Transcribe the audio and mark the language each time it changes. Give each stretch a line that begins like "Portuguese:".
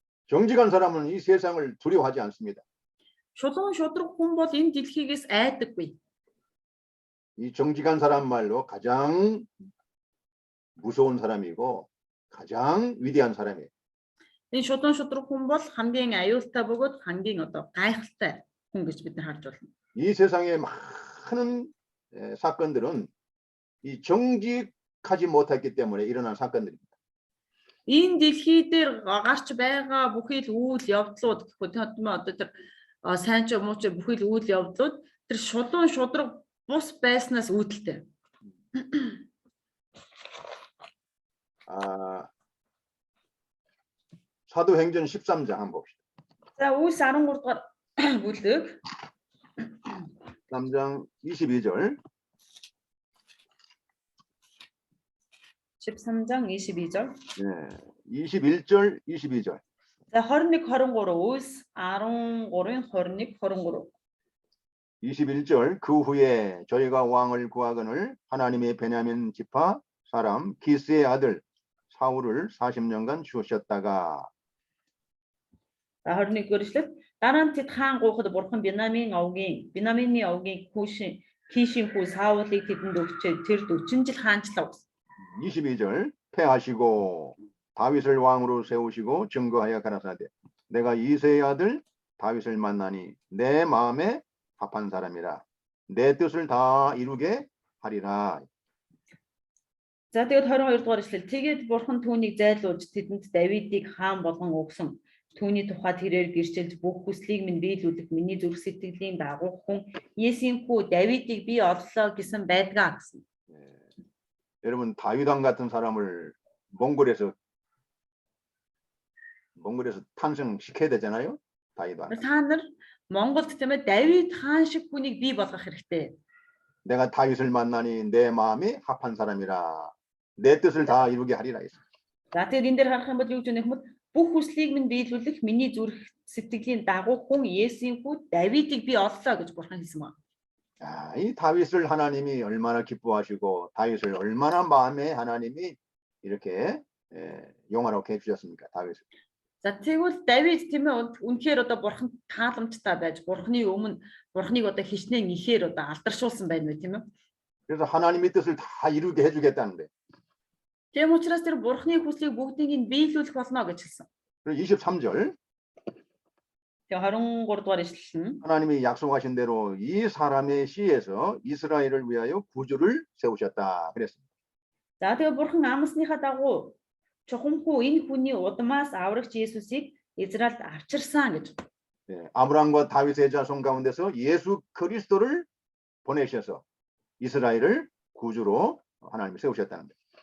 Korean: 정직한 사람은 이 세상을 두려워하지 않습니다.
Mongolian: Шулуун шудраг хүн бол энэ дэлхийгээс айдаггүй.
Korean: 이 정직한 사람말로 가장 무서운 사람이고 가장 위대한 사람이에요.
Mongolian: Энэ шулуун шудраг хүн бол хамгийн аюултай бөгөөд хамгийн одоо гайхалтай хүн гэж бид нар харж байна.
Korean: 이 세상의 많은 사건들은 이 정직하지 못했기 때문에 일어난 사건들입니다.
Mongolian: Энэ дэлхий дээр гарч байгаа бүхий л үйл явдлууд гэхгүй тийм одоо тэр сайн ч муу ч бүхий л үйл явдлууд тэр шулуун шудраг бус байснаас үүдэлтэй.
Korean: 사도행전 13장 한번 봅시다.
Mongolian: За Үлс 13 дугаар бүлэг
Korean: 13장 22절. 13장 22절. 네, 21절, 22절.
Mongolian: За 21 23 Үлс 13-ын 21 23.
Korean: 21절. 그 후에 저희가 왕을 구하거늘 하나님의 베냐민 지파 사람 기스의 아들 사울을 40년간 주셨다가.
Mongolian: За 21-р эшлэл дараа нь тэд хаан гуйхад бурхан Бинамины овгийн Кишийн хүү Саулыг тэдэнд өгчээ тэр 40 жил хаанчлав.
Korean: 22절. 패하시고 다윗을 왕으로 세우시고 증거하여 가라사대 내가 이새의 아들 다윗을 만나니 내 마음에 합한 사람이라 내 뜻을 다 이루게 하리라.
Mongolian: За тэгээд 22 дугаар эшлэл тэгээд бурхан түүнийг зайлуулж тэдэнд Давидыг хаан болгон өгсөн. Түүний тухай тэрээр гэрчилж бүх хүслийг минь биелүүлэх миний зүрх сэтгэлийн дагуу хүн Есийн хүү Давидыг би оллоо гэсэн байдгаа гэсэн.
Korean: 여러분 다윗 왕 같은 사람을 몽골에서 탄생시켜야 되잖아요. 다윗 왕.
Mongolian: Та нар Монголд тийм ээ Давид хаан шиг хүнийг бий болгох хэрэгтэй.
Korean: 내가 다윗을 만나니 내 마음이 합한 사람이라 내 뜻을 다 이루게 하리라 했어.
Mongolian: За тэгээд энэ дээр харах юм бол юу гэж нэх юм бол бүх хүслийг минь биелүүлэх миний зүрх сэтгэлийн дагуу хүн Есийн хүү Давидыг би оллоо гэж бурхан хэлсэн ба.
Korean: 이 다윗을 하나님이 얼마나 기뻐하시고 다윗을 얼마나 마음에 하나님이 이렇게 용화롭게 해주셨습니까? 다윗을.
Mongolian: За тэгвэл Давид тийм ээ үнэхээр одоо бурхан тааламжтай байж бурханы өмнө бурханыг одоо хичнээн ихээр одоо алдаршуулсан байна үү тийм ээ.
Korean: 그래서 하나님의 뜻을 다 이루게 해주겠다는데.
Mongolian: Тийм учраас тэр бурханы хүслийг бүгдийг нь биелүүлэх болно гэж хэлсэн.
Korean: 그리고 23절.
Mongolian: Тэгээ 23 дугаар ишлэл нь
Korean: 하나님이 약속하신 대로 이 사람의 씨에서 이스라엘을 위하여 구주를 세우셨다 그랬습니다.
Mongolian: За тэгээ бурхан амсныхаа дагуу чухамхүү энэ хүний удмаас аврагч Есүсийг Израильд авчирсан гэж.
Korean: 아브라함과 다윗의 자손 가운데서 예수 그리스도를 보내셔서 이스라엘을 구주로 하나님이 세우셨다는 거예요.